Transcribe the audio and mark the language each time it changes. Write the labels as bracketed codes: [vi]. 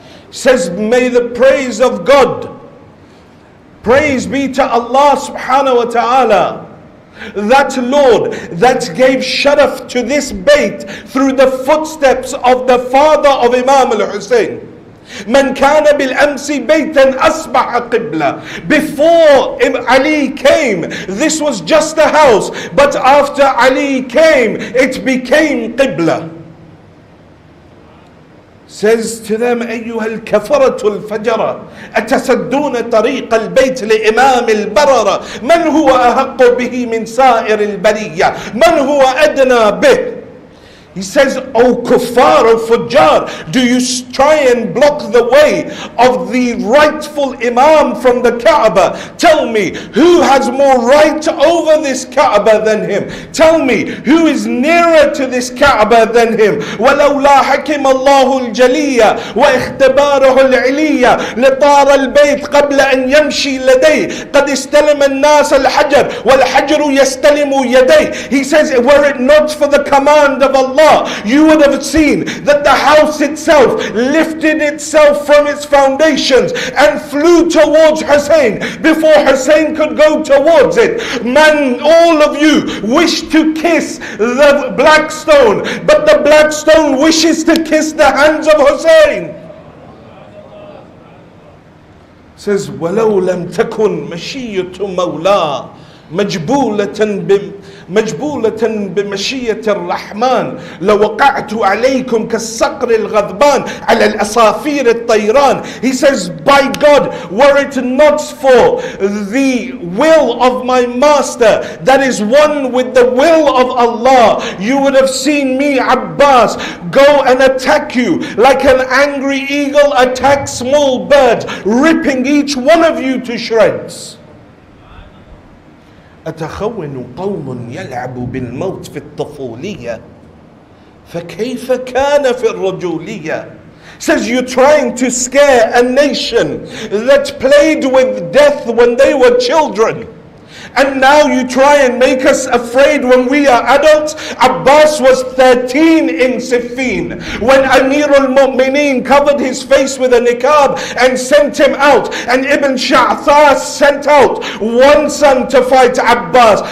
[en] Says, may the praise of God, praise be to Allah subhanahu wa ta'ala, that Lord that gave sharaf to this bayt through the footsteps of the father of Imam al-Hussein. [ar] Man kana bil amsi baytan asbaha qibla. [en] Before Ali came, this was just a house, but after Ali came, it became qibla. Says to them, [ar] أيها الكفرة الفجرة أتسدون طريق البيت لإمام البررة من هو أحق به من سائر البرية من هو أدنى به. [en] He says, O kuffar, O fujjar, do you try and block the way of the rightful Imam from the Kaaba? Tell me, who has more right over this Kaaba than him? Tell me, who is nearer to this Kaaba than him? [ar] وَلَوْلَا حَكِمَ اللَّهُ الْجَلِيَّ وَإِخْتِبَارَهُ الْعِلِيَّ لِطَارَ الْبَيْتِ قَبْلَ أَنْ يَمْشِي لَدَيْهِ قَدْ اسْتَلَمَ النَّاسَ الْحَجَرُ وَالْحَجَرُ يَسْتَلِمُ يَدَيْهِ. [en] He says, were it not for the command of Allah, you would have seen that the house itself lifted itself from its foundations and flew towards Hussein before Hussein could go towards it. Man, all of you wish to kiss the black stone, but the black stone wishes to kiss the hands of Hussein. Says, [ar] وَلَوْ لَمْ تَكُنْ مَشِيَّةُ مَوْلَى مجبولة بمشية الرحمن لوقعت عليكم كالصقر الغضبان على الأصافير الطيران. [en] He says, by God, were it not for the will of my master that is one with the will of Allah, you would have seen me, Abbas, go and attack you like an angry eagle attacks small birds, ripping each one of you to shreds. [ar] أتخون قوم يلعب بالموت في الطفولية فكيف كان في الرجولية. [en] Says you're trying to scare a nation that played with death when they were children, and now you try and make us afraid when we are adults. Abbas was 13 in Siffin when Amir al-Mu'mineen covered his face with a niqab and sent him out, and Ibn Sha'thar sent out one son to fight Abbas.